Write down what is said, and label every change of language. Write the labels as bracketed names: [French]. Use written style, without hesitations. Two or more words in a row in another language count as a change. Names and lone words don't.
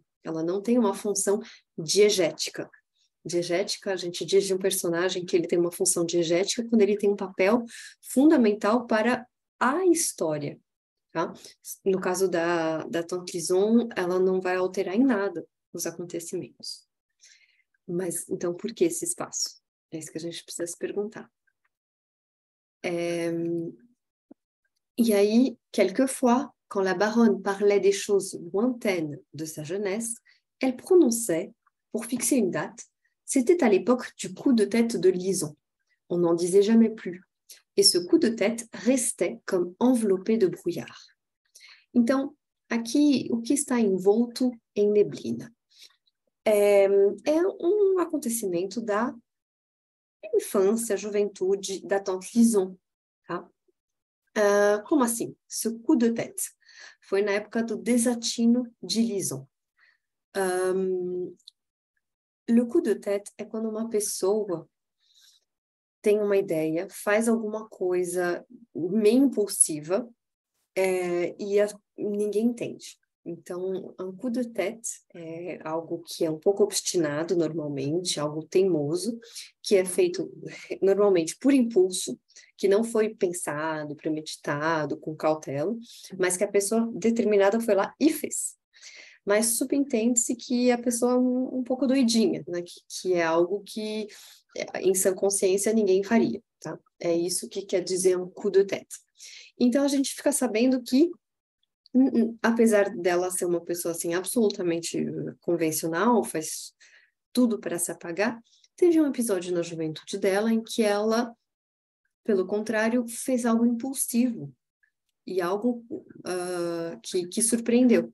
[Portuguese] Ela não tem uma função diegética. Diegética, a gente diz de um personagem que ele tem uma função diegética quando ele tem um papel fundamental para a história, tá? No caso da Tante Lison, ela não vai alterar em nada os acontecimentos. Mas, então, por que esse espaço? É isso que a gente precisa se perguntar. Et aí, [French] quelquefois, quand la baronne parlait des choses lointaines de sa jeunesse, elle prononçait, pour fixer une date, c'était à l'époque du coup de tête de Lison. On n'en disait jamais plus. Et ce coup de tête restait comme enveloppé de brouillard. [Portuguese] Então, aqui, o que está envolto em neblina? É um acontecimento da infância, juventude da Tante Lison, tá? Como assim? [French] Ce coup de tête [Portuguese] foi na época do desatino de Lison. [French] Le coup de tête [Portuguese] é quando uma pessoa tem uma ideia, faz alguma coisa meio impulsiva e ninguém entende. Então, [French] un coup de tête [Portuguese] é algo que é um pouco obstinado normalmente, algo teimoso, que é feito normalmente por impulso, que não foi pensado, premeditado, com cautela, mas que a pessoa determinada foi lá e fez. [French] Mas subentende-se que a pessoa é um pouco doidinha, né? Que é algo que em sã consciência ninguém faria, tá? É isso que quer dizer um coup de tête. Então, a gente fica sabendo que apesar dela ser uma pessoa assim absolutamente convencional, faz tudo para se apagar, teve um episódio na juventude dela em que ela, pelo contrário, fez algo impulsivo e algo que surpreendeu.